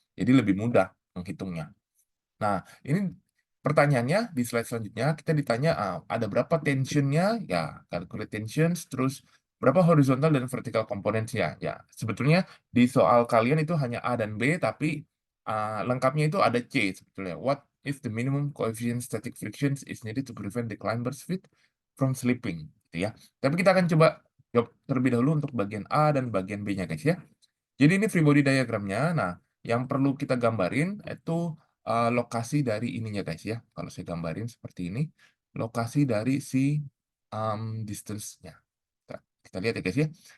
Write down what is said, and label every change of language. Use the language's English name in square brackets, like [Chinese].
[Indonesian] Jadi lebih mudah menghitungnya. Nah, ini pertanyaannya di slide selanjutnya kita ditanya ada berapa tensionnya? Ya, [English] calculate tensions, [Indonesian] terus berapa horizontal dan vertical components-nya? Ya, sebetulnya di soal kalian itu hanya A dan B, tapi lengkapnya itu ada C sebetulnya. [English] What is the minimum coefficient static frictions is needed to prevent the climber's feet from slipping? [Indonesian] Gitu ya. Tapi kita akan coba jawab terlebih dahulu untuk bagian A dan bagian B-nya guys ya. Jadi ini free body diagramnya. Nah, yang perlu kita gambarin itu lokasi dari ininya guys ya. Kalau saya gambarin seperti ini, lokasi dari si distance-nya. Kita lihat ya guys ya.